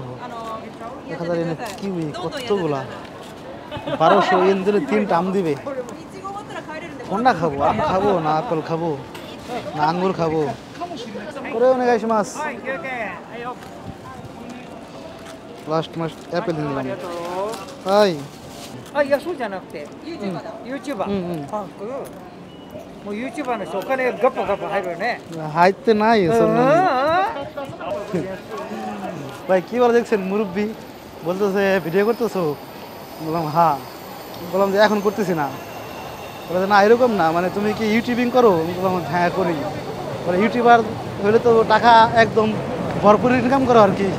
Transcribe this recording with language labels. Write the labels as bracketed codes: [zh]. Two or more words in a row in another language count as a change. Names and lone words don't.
[bn] 1000 এনে কিউই কতগুলা, 1200 এন দিলে 3টা আম দিবে। কোনটা খাবো? আম খাবো না আপেল খাবো না আঙ্গুর খাবো? করে অনেক আসে মাছ। লাস্ট মাস অ্যাপেল দিলাম। হাই [ja] あ、いや、そうじゃなくて、YouTuber。あ、もう YouTuber の人、お金ガッパガッパ入るよね。入ってない ভাই। [bn] কি বলে দেখছেন মুরব্বি বলতেছে ভিডিও করতেছো? বললাম হ্যাঁ। বললাম যে এখন করতেছি না। বলে না এরকম না, মানে তুমি কি ইউটিউবিং করো? বললাম হ্যাঁ করি। বলে ইউটিউবার হলে তো টাকা একদম ভরপুর ইনকাম করো আর কি।